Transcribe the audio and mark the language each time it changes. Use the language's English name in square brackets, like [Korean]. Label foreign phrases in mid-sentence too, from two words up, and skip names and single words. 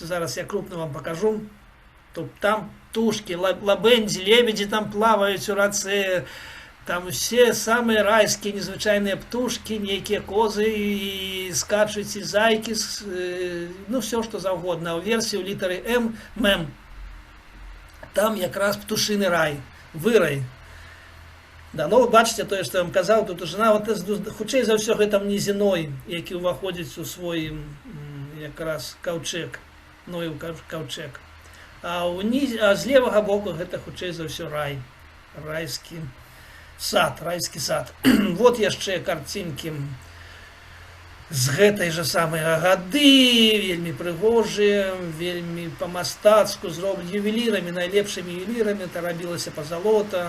[Belarusian] Зараз я крупна вам пакажу. Там птушки, лабэндзі, лебедзі там плаваюць у рацэ, там усе самыя райскія незвычайныя птушкі, нейкія козы, і скачуць, і зайкі, все што заўгодна. У версіі ў літары М, там якраз птушыны рай, вырай. Да, [Ukrainian] ну бачите, то, що я вам казав, тут жена, [Belarusian] хутчэй за ўсё гэта Ной, які ўваходзіць у свой якраз каўчэг, Ноев каўчэг. А з левага боку гэта хутчэй за ўсё рай, райскі сад. Вот яшчэ карцінкі з гэтай жа самай гады, вельмі прыгожыя, вельмі па-мастацку зроблены ювелірамі, найлепшымі ювелірамі, это рабілася пазалота.